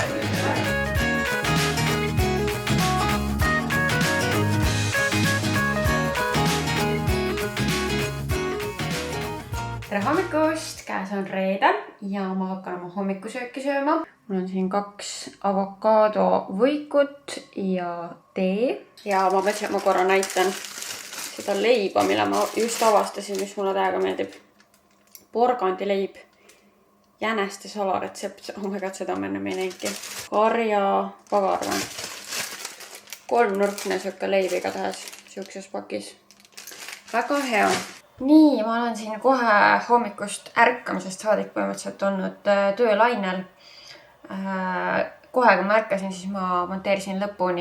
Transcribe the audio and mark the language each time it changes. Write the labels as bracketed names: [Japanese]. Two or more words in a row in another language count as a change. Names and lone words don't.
[Estonian] Tere hommikust, käes on reede ja ma hakkan oma hommikusööki sööma. Mul on siin 2 avokaado võikut ja tee. Ja ma mõtlesin, et ma korra näitan seda leiba, mille ma just avastasin, mis mulle täiega meeldib. Porgandi leib. Jäneste salaretsept. [English] Oh my god, [Estonian] seda ma ennem ei näinudki. Karja pagarve. 3-nurkne sööka leib igatahes siukses pakis. Väga hea. Nii, ma olen siin kohe hommikust ärkamisest saadik põhimõtteliselt olnud töölainel. Kohe, kui ma ärkasin, siis ma monteerisin lõpuni.